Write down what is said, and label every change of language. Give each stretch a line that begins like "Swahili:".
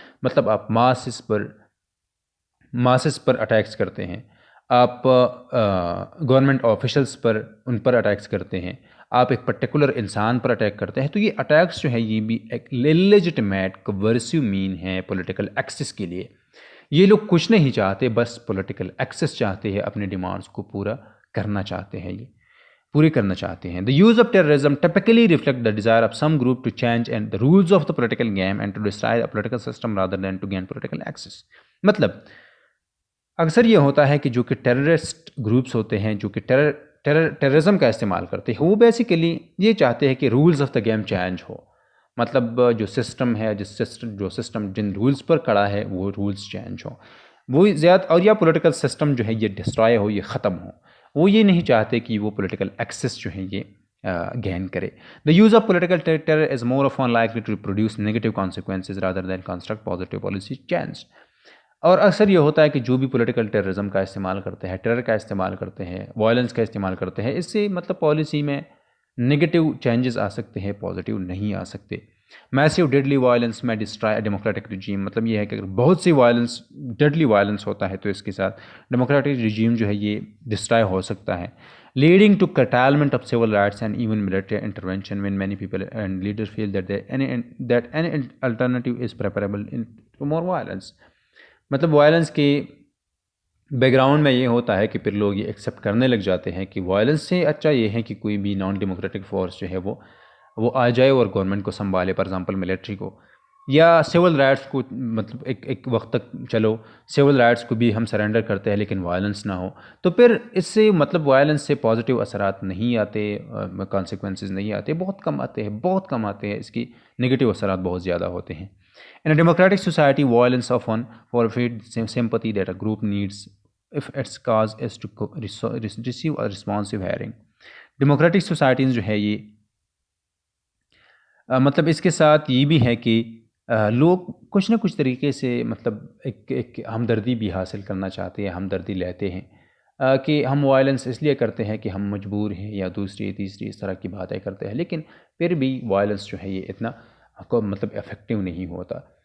Urdu: مطلب آپ ماسز پر اٹیکس کرتے ہیں، آپ گورنمنٹ آفیشلز پر ان پر اٹیکس کرتے ہیں، آپ ایک پرٹیکولر انسان پر اٹیک کرتے ہیں. تو یہ اٹیکس جو ہے یہ بھی ایک لیجٹمیٹ کورسیو مین ہے پولیٹیکل ایکسس کے لیے. یہ لوگ کچھ نہیں چاہتے، بس پولیٹیکل ایکسس چاہتے ہیں، اپنے ڈیمانڈس کو پورا کرنا چاہتے ہیں، یہ پورے کرنا چاہتے ہیں.
English: The use of terrorism typically reflect the desire of some group to change and the rules of the political game and to destroy the political system rather than to gain political access.
Urdu: مطلب اکثر یہ ہوتا ہے کہ جو کہ terrorist groups ہوتے ہیں جو کہ ٹیررزم کا استعمال کرتے ہیں، وہ بیسیکلی یہ چاہتے ہیں کہ rules of the game change ہو. مطلب جو سسٹم ہے جو سسٹم جن رولز پر کھڑا ہے وہ رولز چینج ہو، وہ زیادہ، اور یا پولیٹیکل سسٹم جو ہے یہ ڈسٹرائے ہو، یہ ختم ہو. وہ یہ نہیں چاہتے کہ وہ پولیٹیکل ایکسس جو ہے یہ گین کرے.
English: The use of political terror is more often likely to produce negative consequences rather than construct positive policy change.
Urdu: اور اکثر یہ ہوتا ہے کہ جو بھی پولیٹیکل ٹیررزم کا استعمال کرتے ہیں، ٹیرر کا استعمال کرتے ہیں، وائلنس کا استعمال کرتے ہیں، اس سے مطلب پالیسی میں نگیٹو چینجز آ سکتے ہیں، پازیٹیو نہیں آ سکتے.
English: massive deadly violence میں destroy democratic regime,
Urdu: مطلب یہ ہے کہ اگر بہت سی وائلنس، ڈیڈلی وائلنس ہوتا ہے تو اس کے ساتھ ڈیموکریٹک رجیم جو ہے یہ ڈسٹرائے ہو سکتا ہے.
English: Leading to curtailment of civil rights and even military intervention when many people and leaders feel that any alternative is preferable to more violence.
Urdu: مطلب وائلنس کے بیک گراؤنڈ میں یہ ہوتا ہے کہ پھر لوگ یہ ایکسیپٹ کرنے لگ جاتے ہیں کہ وائلنس سے اچھا یہ ہے کہ کوئی بھی نان ڈیموکریٹک فورس جو ہے وہ آ جائے اور گورنمنٹ کو سنبھالے، فار ایگزامپل ملٹری کو، یا سول رائٹس کو، مطلب ایک وقت تک چلو سول رائٹس کو بھی ہم سرنڈر کرتے ہیں لیکن وائلنس نہ ہو. تو پھر اس سے مطلب وائلنس سے پازیٹیو اثرات نہیں آتے، کانسیکوینسز نہیں آتے، بہت کم آتے ہیں. اس کی نگیٹیو اثرات بہت زیادہ ہوتے ہیں.
English: In a democratic society, violence often forfeits sympathy that a group needs if its cause is to receive a responsive hearing.
Urdu: Democratic societies جو ہے یہ مطلب اس کے ساتھ یہ بھی ہے کہ لوگ کچھ نہ کچھ طریقے سے مطلب ایک ہمدردی بھی حاصل کرنا چاہتے ہیں، ہمدردی لیتے ہیں کہ ہم وائلنس اس لیے کرتے ہیں کہ ہم مجبور ہیں یا دوسری تیسری اس طرح کی باتیں کرتے ہیں، لیکن پھر بھی وائلنس جو ہے یہ اتنا مطلب افیکٹو نہیں ہوتا.